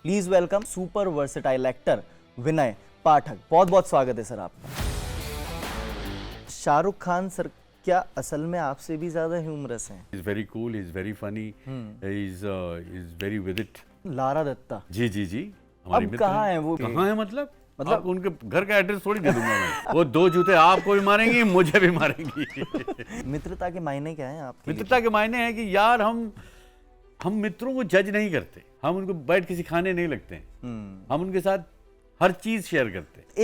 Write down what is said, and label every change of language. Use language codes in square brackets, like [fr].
[hi] Please welcome super versatile actor विनय पाठक। बहुत बहुत स्वागत है सर आपका। शाहरुख खान सर क्या असल में आपसे भी ज्यादा ह्यूमरस हैं? [en] He's very cool, he's very funny, he's very with it. [hi] Lara Dutta जी जी जी हमारी अब मित्र कहाँ है वो? कहाँ है मतलब आप उनके घर का एड्रेस थोड़ी दे दूंगा मैं। वो दो जूते आपको भी मारेंगी, मुझे भी मारेंगी। मित्रता के मायने क्या हैं आपके? मित्रता के मायने हैं कि यार हम मित्रों को जज नहीं करते, हम उनको बैठ के सिखाने नहीं लगते हैं, हम उनके साथ हर चीज शेयर करते हैं।